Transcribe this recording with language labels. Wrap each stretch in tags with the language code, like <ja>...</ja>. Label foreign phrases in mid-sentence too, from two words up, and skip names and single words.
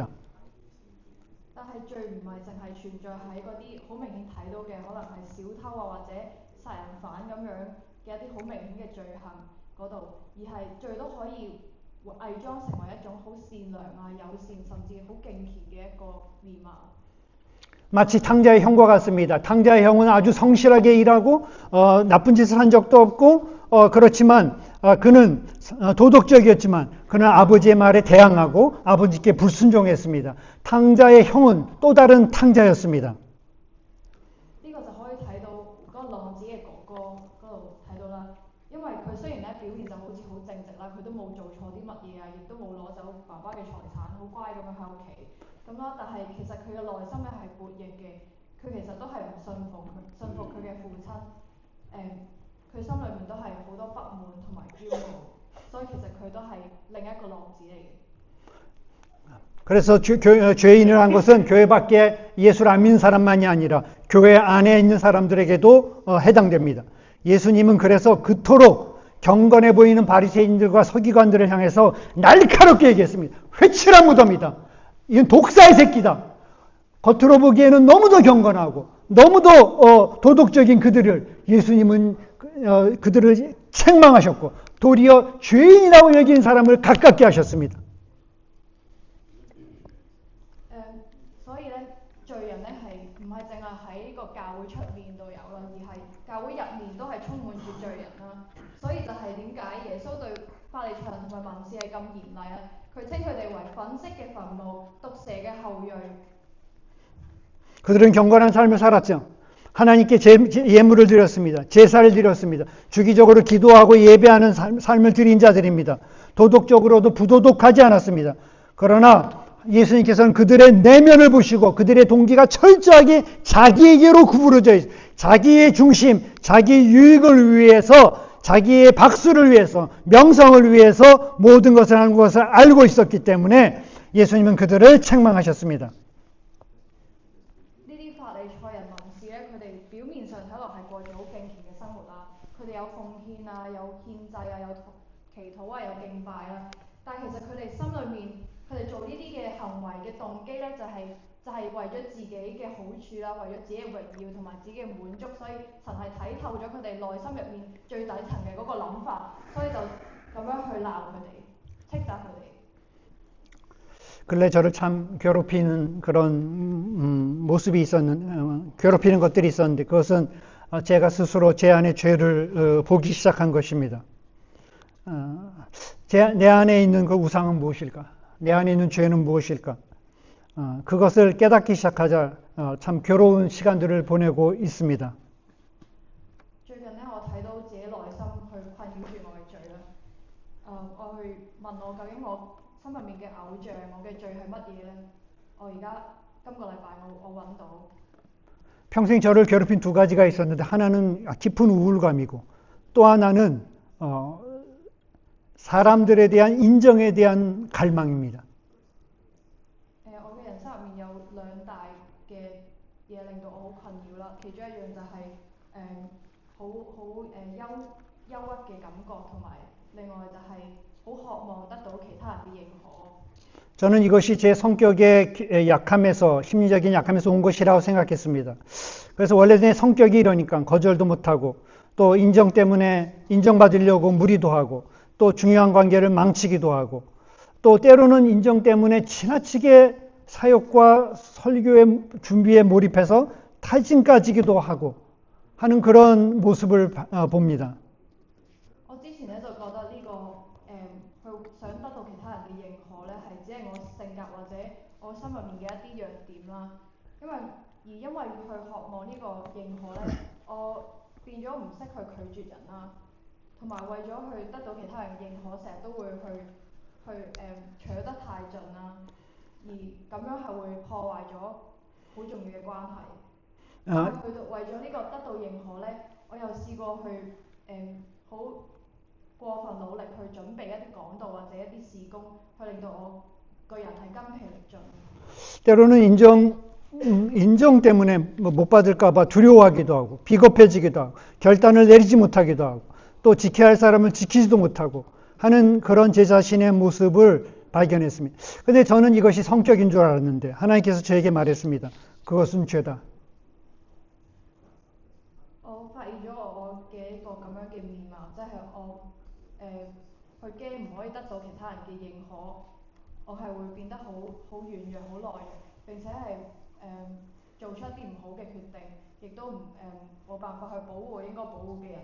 <yue>但係罪唔係淨係存在喺嗰啲好明顯睇到嘅，可能係小偷啊或者殺人犯咁樣嘅一啲好明顯嘅罪行嗰度，而係罪都可以偽裝成為一種好善良啊、友善甚至好敬虔嘅一個面貌。</yue> <ko>마치 탕자의 형과 같습니다. 탕자의 형은 아주 성실하게 일하고 나쁜 짓을 한 적도 없고 그렇지만 그는 도덕적이었지만 그는 아버지의 말에 대항하고 아버지께 불순종했습니다. 탕자의 형은 또 다른 탕자였습니다.</ko> <yue>呢個就可以睇到嗰個浪子嘅哥哥嗰度睇到啦，因為佢雖然咧表現就好似好正直啦，佢都冇做錯啲乜嘢啊，亦都冇攞走爸爸嘅財產，好乖咁樣喺屋企咁啦。但係其實佢嘅內心咧係叛逆嘅，佢其實都係唔信服佢嘅父親。佢心裏面都係好多不滿同埋驕傲，所以其實佢都係另一個浪子嚟嘅。</yue> <ko>그래서 죄인이라는 것은 교회 밖에 예수를 안 믿는 사람만이 아니라 교회 안에 있는 사람들에게도 해당됩니다. 예수님은 그래서 그토록 경건해 보이는 바리새인들과 서기관들을 향해서 날카롭게 얘기했습니다. 회칠한 무덤이다. 이건 독사의 새끼다. 겉으로 보기에는 너무도 경건하고 너무도 도덕적인 그들을 예수님은 그들을 책망하셨고 도리어 죄인이라고 여긴 사람을 가깝게 하셨습니다.</ko> <yue>所以咧，罪人咧係唔係淨係喺個教會出面度有啦，而係教會入面都係充滿住罪人啦。所以就係點解耶穌對法利賽人同埋文士係咁嚴厲啊？佢稱佢哋為粉飾嘅墳墓、毒蛇嘅後裔。</yue> <ko>그들은 경건한 삶을 살았죠. 하나님께 예물을 드렸습니다. 제사를 드렸습니다. 주기적으로 기도하고 예배하는 삶을 드린 자들입니다. 도덕적으로도 부도덕하지 않았습니다. 그러나 예수님께서는 그들의 내면을 보시고 그들의 동기가 철저하게 자기에게로 구부러져 있어요. 자기의 중심, 자기 유익을 위해서, 자기의 박수를 위해서, 명성을 위해서 모든 것을 하는 것을 알고 있었기 때문에 예수님은 그들을 책망하셨습니다.</ko> <yue>呢啲法利賽人文士咧，佢哋表面上睇落係過住好敬虔嘅生活啦，佢哋有奉獻啊，有獻祭啊，有祈禱啊，有敬拜啦，但係其實佢哋心裏面，佢哋做呢啲嘅行為嘅動機咧，就係為咗自己嘅好處啦，為咗自己嘅榮耀同埋自己嘅滿足，所以神係睇透咗佢哋內心入面最底層嘅嗰個諗法，所以就咁樣去鬧佢哋，斥責佢哋。</yue> <ko>근래 저를 참 괴롭히는 그런 모습이 괴롭히는 것들이 있었는데 그것은 제가 스스로 제 안에 죄를 보기 시작한 것입니다. 내 안에 있는 그 우상은 무엇일까? 내 안에 있는 죄는 무엇일까? 그것을 깨닫기 시작하자 참 괴로운 시간들을 보내고 있습니다.</ko> <yue>最近咧，我睇到自己內心去困擾住我嘅罪啦。我去問我究竟我心入面嘅偶像，我嘅罪係乜嘢呢？我而家今個禮拜我揾到。</yue> <ko>평생 저를 괴롭힌 두 가지가 있었는데 하나는 깊은 우울감이고 또 하나는 사람들에 대한 인정에 대한 갈망입니다.</ko> <yue>我嘅人生入面有兩大嘅嘢令到我好困擾啦，其中一樣就係好憂鬱嘅感覺，同埋另外就係好渴望得到其他人嘅認可。</yue> <ko>저는 이것이 제 성격의 약함에서 심리적인 약함에서 온 것이라고 생각했습니다. 그래서 원래 내 성격이 이러니까 거절도 못하고 또 인정 때문에 인정받으려고 무리도 하고 또 중요한 관계를 망치기도 하고 또 때로는 인정 때문에 지나치게 사역과 설교의 준비에 몰입해서 탈진까지기도 하고 하는 그런 모습을 봅니다.</ko> <yue>我之前咧就覺得呢去想得到其他人嘅認可咧，係只係我性格或者我心入面嘅一啲弱點啦。因為去渴望呢個認可咧，我變咗唔識去拒絕人啦，同埋為咗去得到其他人嘅認可，成日都會去取得太盡啦，而咁樣係會破壞咗好重要嘅關係。但係去到為咗呢個得到認可咧，我又試過去好過分努力去準備一啲講道或者一啲事工，去令到我個人係筋疲力盡。</yue> <ko>때로는 인정 때문에 못 받을까봐 두려워하기도 하고 비겁해지기도 하고 결단을 내리지 못하기도 하고 또 지켜야 할 사람을 지키지도 못하고 하는 그런 제 자신의 모습을 발견했습니다. 그런데 저는 이것이 성격인 줄 알았는데 하나님께서 저에게 말했습니다. 그것은 죄다.</ko> <yue>我發現咗我嘅一個咁樣嘅面貌，即係我去驚唔可以得到其他人嘅認可，我係會變得好軟弱、好懦弱，並且係做出一啲唔好嘅決定，亦都冇辦法去保護應該保護嘅人。</yue>